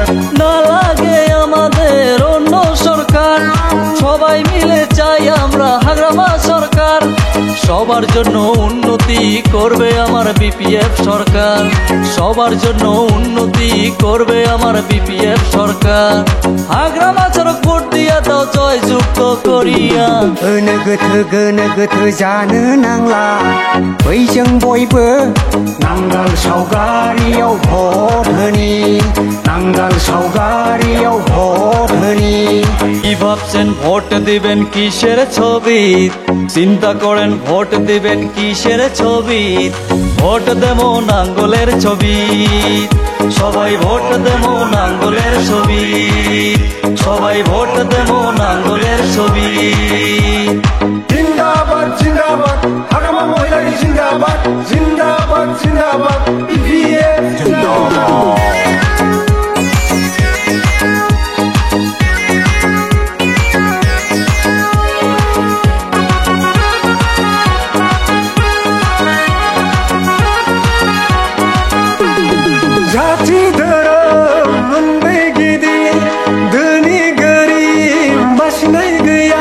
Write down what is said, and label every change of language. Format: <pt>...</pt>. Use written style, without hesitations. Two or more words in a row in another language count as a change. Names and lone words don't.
<bn>না লাগে আমাদের অন্য সরকার, সবাই মিলে চাই আমরা হাগ্রামা সরকার। সবার জন্য উন্নতি করবে আমার BPF সরকার, সবার জন্য উন্নতি করবে আমার BPF সরকার। হাগ্রামা সড়ক ভোট দিয়া দাও জয় যুক্ত করিয়া।</bn> <brx>गोनो गोथो जानो नांला, बैजों बयबो नांगाल सावगारियाव भटनि, नांगाल सावगारियाव भटनि।</brx> <bn>কি ভাবছেন ভোট দিবেন কিসের ছবি, চিন্তা করেন ভোট দিবেন কিসের ছবি। ভোট দেবো নাঙ্গলের ছবি, সবাই ভোট দেবো নাঙ্গলের ছবি, সবাই ভোট দেবো নাঙ্গলের ছবি।</bn> <brx>जिंदाबाद जिंदाबाद हाग्रामा महिलारि जिंदाबाद, जिंदाबाद जिंदाबाद EPF जिंदाबाद। जाति धोरोम मोननै गिदिर, धोनि गोरिब बासिनाय गैया।</brx>